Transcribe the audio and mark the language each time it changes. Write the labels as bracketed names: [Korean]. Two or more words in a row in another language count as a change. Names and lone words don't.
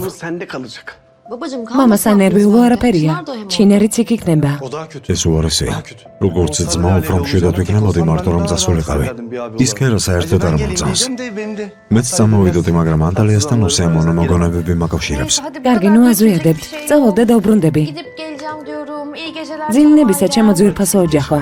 [Georgian] მამა სანერვიულო არაფერია. ჩინერიც იქ იქნება. ეს უარესია. როგორც ძმა უფრო მშვიდად ვიქნებოდი მარტო რომ წასულიყავი. ის ქერა საერთოდ არ მომწონს. მეც წამოვიდოდი, მაგრამ ანტალიასთან უსიამოვნო მოგონებები მაკავშირებს. კარგი, ნუ აზვიადებთ. წავალ და დავბრუნდები. [Turkish] Gidip geleceğim diyorum. İyi geceler. [Georgian] ძილინებისა ჩემო ძვირფასო ოჯახო.